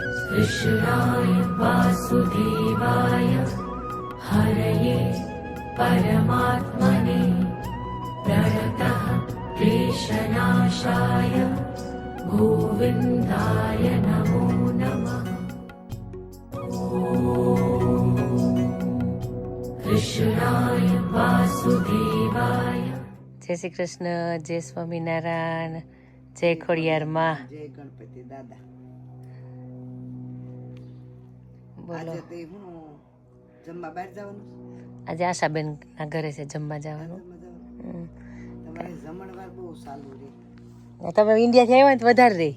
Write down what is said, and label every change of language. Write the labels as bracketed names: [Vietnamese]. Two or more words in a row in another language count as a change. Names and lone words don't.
[Sanskrit] कृष्णाय वासुदेवाय हरये परमात्मने प्रणतः क्लेशनाशाय गोविन्दाय नमो नमः। कृष्णाय वासुदेवाय। [Hindi] जय श्री कृष्ण, जय स्वामीनारायण, जय खोडियार माँ, [Gujarati] જય ગણપતિ દાદા। બોલો। આજે તે હું જમવા બહાર જવાનું આજે આશાબેન ના ઘરે છે જમવા જવાનું। જમવા જવાનું તમારે જમણવાર બહુ સારું રે। તમે ઇન્ડિયાથી આવ્યા ને તો વધારે રહી